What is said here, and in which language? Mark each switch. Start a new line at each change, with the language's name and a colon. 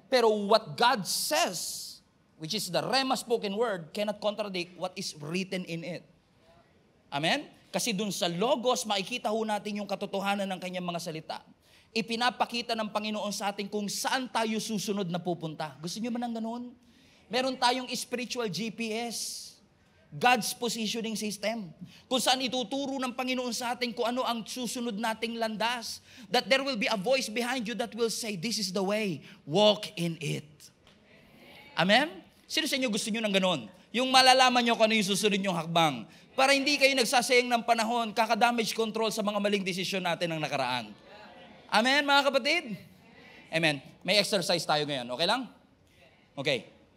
English: Pero what God says, which is the rema spoken word, cannot contradict what is written in it. Amen?
Filipino: Kasi dun sa logos, makikita ho natin yung katotohanan ng kanyang mga salita. Ipinapakita ng Panginoon sa atin kung saan tayo susunod na pupunta. Gusto niyo ba ng ganun? Meron tayong
English: spiritual GPS. God's positioning system.
Filipino: Kung saan ituturo ng Panginoon sa atin kung ano ang susunod nating landas.
English: That there will be a voice behind you that will say, this is the way, walk in it. Amen?
Filipino: Sino sa inyo gusto nyo ng ganon? Yung malalaman nyo kung ano yung susunod nyong hakbang. Para hindi kayo nagsasayang ng panahon, kaka-damage control sa mga maling desisyon natin ng nakaraan. Amen, mga kapatid? Amen. May exercise tayo ngayon. Okay lang? Okay.